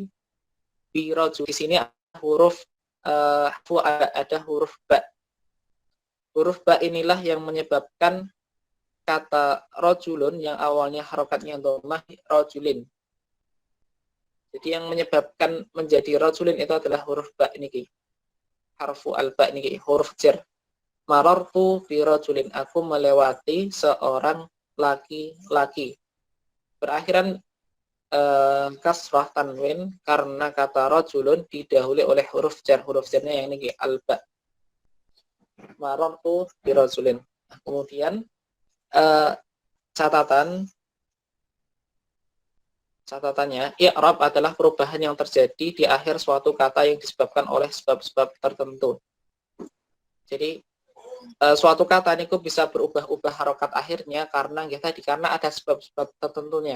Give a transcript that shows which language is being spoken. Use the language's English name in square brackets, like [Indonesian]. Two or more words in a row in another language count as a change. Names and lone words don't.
[Indonesian] Biroju di sini huruf ada huruf ba. Huruf ba inilah yang menyebabkan kata rojulun yang awalnya harokatnya dhammah rojulin. Jadi yang menyebabkan menjadi rojulin itu adalah huruf ba ini. [Arabic] حرف الباء [Indonesian] ini huruf jar. [Arabic] مررت برجل, [Indonesian] aku melewati seorang laki-laki. Berakhiran kasrah tanwin karena kata rojulun didahului oleh huruf jar. Huruf jarnya yang ini al-ba. [Arabic] مررت برجل. [Indonesian] Nah, kemudian catatannya, i'rab adalah perubahan yang terjadi di akhir suatu kata yang disebabkan oleh sebab-sebab tertentu. Jadi suatu kata ini bisa berubah-ubah harokat akhirnya karena karena ada sebab-sebab tertentunya.